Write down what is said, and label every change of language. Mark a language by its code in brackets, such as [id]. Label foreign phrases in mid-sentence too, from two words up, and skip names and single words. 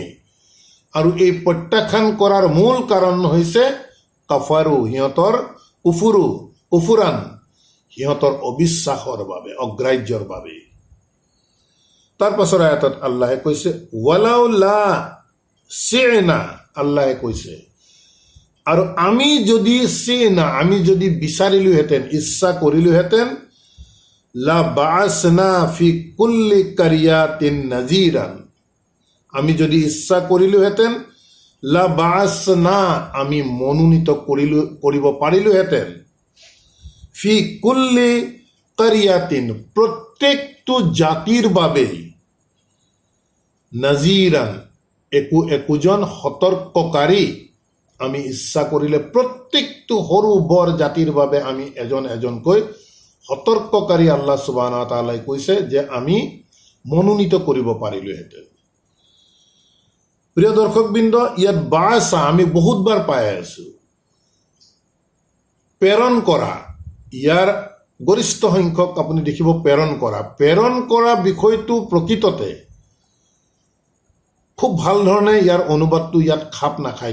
[as] আৰু এই প্ৰত্যাখ্যান কৰাৰ মূল কাৰণ হৈছে কাফাৰু, সিহঁতৰ কুফুৰান, সিহঁতৰ অবিশ্বাসৰ বাবে, অগ্ৰাহ্যৰ বাবে। তাৰ পাছৰ আয়াতত আল্লাহে কৈছে [ar] ولو شئنا, [as] আল্লাহে কৈছে আৰু আমি যদি চি'না, আমি যদি বিচাৰিলোহেঁতেন, ইচ্ছা কৰিলোহেঁতেন, [ar] لبعثنا في كل قرية نذيرا, [as] আমি যদি ইচ্ছা কৰিলোহেঁতেন, [ar] لبعثنا, [as] আমি মনোনীত কৰিব পাৰিলোহেঁতেন, [ar] في كل قرية, [as] প্ৰত্যেকটো জাতিৰ বাবেই, নাজিৰান, একোজন সতৰ্ককাৰী, আমি ইচ্ছা কৰিলে প্ৰত্যেকটো সৰু বৰ জাতিৰ বাবে আমি এজন এজনকৈ সতৰ্ককাৰী [ar] الله سبحانه وتعالى [as] কৈছে যে আমি মনোনীত কৰিব পাৰিলোহেঁতেন। প্ৰিয় দৰ্শকবৃন্দ, ইয়াত বাআছা আমি বহুতবাৰ পাই আছো, প্ৰেৰণ কৰা, ইয়াৰ গৰিষ্ঠ সংখ্যক আপুনি দেখিব প্ৰেৰণ কৰা বিষয়টো প্ৰকৃততে খুব ভাল ধৰণে ইয়াৰ অনুবাদটো ইয়াত খাপ নাখায়।